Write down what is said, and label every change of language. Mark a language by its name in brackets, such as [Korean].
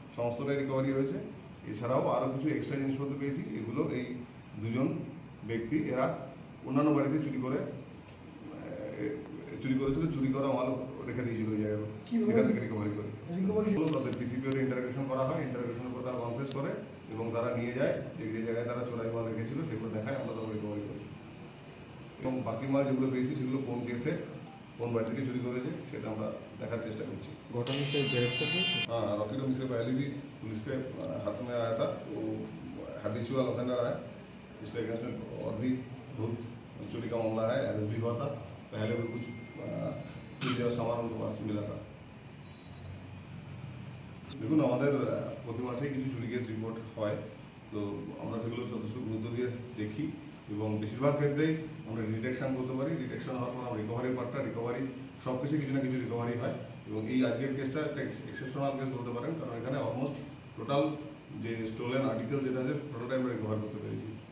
[Bangla] সমস্তটাই রিকভারি হয়েছে। এছাড়াও আরও কিছু এক্সট্রা জিনিসপত্র পেয়েছি, এগুলো এই দুজন ব্যক্তি এরা অন্যান্য বাড়িতে চুরি করেছিল, চুরি করা মাল রেখে দিয়েছিল ওই জায়গায়, এখান থেকে রিকভারি করে তাদের পিসিপিওতে ইন্টারোগেশন করা হয়। ইন্টারোগেশনের পর তারা কনফেস করে এবং তারা নিয়ে যায় যে জায়গায় তারা চোরাই মাল রেখেছিল সেগুলো দেখায়, আমরা তাদের রিকভারি করি। এবং বাকি মাল যেগুলো পেয়েছি সেগুলো কোন কেসে কোন বাড়ি থেকে চুরি করেছে সেটা আমরা দেখার চেষ্টা করছি। घटनाতে গ্রেপ্তার হয়েছে। [Hindi] हाँ, रॉकी डोम से पहले भी पुलिस के हाथ में आया था, वो हैबिचुअल ऑफेंडर है, इसके अगेंस्ट में और भी बहुत चोरी का मामला है, अरेस्ट भी हुआ था, पहले भी कुछ चोरी और सामान उनके पास मिला था। [Bangla] দেখুন, আমাদের প্রতি মাসেই কিছু চুরি কেস রিপোর্ট হয়, তো আমরা সেগুলো যথেষ্ট গুরুত্ব দিয়ে দেখি এবং বেশিরভাগ ক্ষেত্রেই আমরা ডিটেকশন করতে পারি। ডিটেকশন হওয়ার পর আমরা রিকভারি সব কিছু না কিছু রিকভারি হয় এবং এই আজকের কেসটা একটা এক্সেপশনাল কেস বলতে পারেন, কারণ এখানে অলমোস্ট টোটাল যে স্টোলেন আর্টিকেল যেটা আছে টোটালটাই আমরা রিকভার করতে পেরেছি।